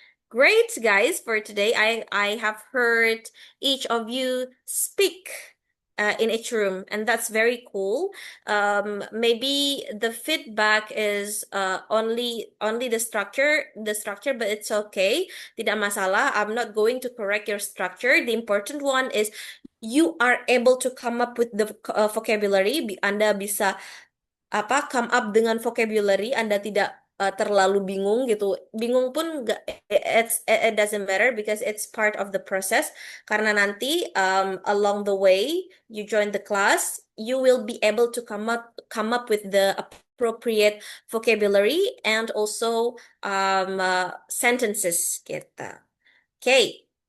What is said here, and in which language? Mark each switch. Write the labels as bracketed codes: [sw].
[en] Great, guys, for today. I have heard each of you speak in each room, and that's very cool. Maybe the feedback is only the structure, but it's okay. [id] Tidak masalah. [en] I'm not going to correct your structure. The important one is you are able to come up with the vocabulary. [id] Anda bisa [en] come up [id] dengan vocabulary, Anda tidak terlalu bingung gitu. Bingung pun nggak, [en] it doesn't matter because it's part of the process. [id] Karena nanti [en] along the way you join the class, you will be able to come up with the appropriate vocabulary and also sentences gitu. Okay.